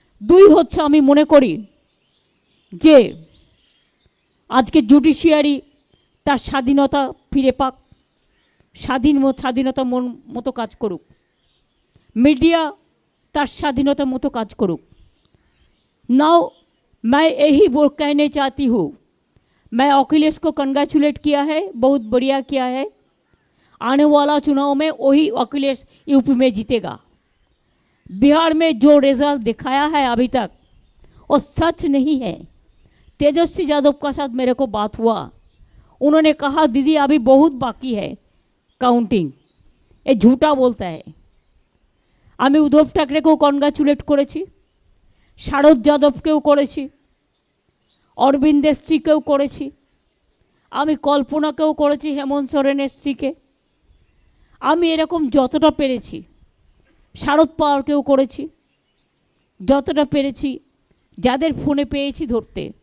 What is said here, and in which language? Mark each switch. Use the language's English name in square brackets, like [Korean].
[Bangla] 2 হচ্ছে, আমি মনে করি যে আজকে জুডিশিয়ারি তার স্বাধীনতা ফিরে পাক, স্বাধীনতা মতো কাজ করুক, মিডিয়া তার স্বাধীনতার মতো কাজ করুক। [Hindi] नाउ मैं यही वो कहने चाहती हूँ, मैं अखिलेश को कंग्रेचुलेट किया है, बहुत बढ़िया किया है। आने वाला चुनाव में वही अखिलेश यूपी में जीतेगा। बिहार में जो रिजल्ट दिखाया है अभी तक वो सच नहीं है। तेजस्वी यादव का साथ मेरे को बात हुआ, उन्होंने कहा दीदी अभी बहुत बाकी है काउंटिंग, ये झूठा बोलता है। [Bangla] আমি উদ্ধব ঠাকরেকেও কনগ্রাচুলেট করেছি, শারদ যাদবকেও করেছি, অরবিন্দের স্ত্রীকেও করেছি, আমি কল্পনাকেও করেছি, হেমন্ত সোরেনের স্ত্রীকে। আমি এরকম যতটা পেরেছি, শারদ পাওয়ারকেও করেছি, যতটা পেরেছি, যাদের ফোনে পেয়েছি ধরতে।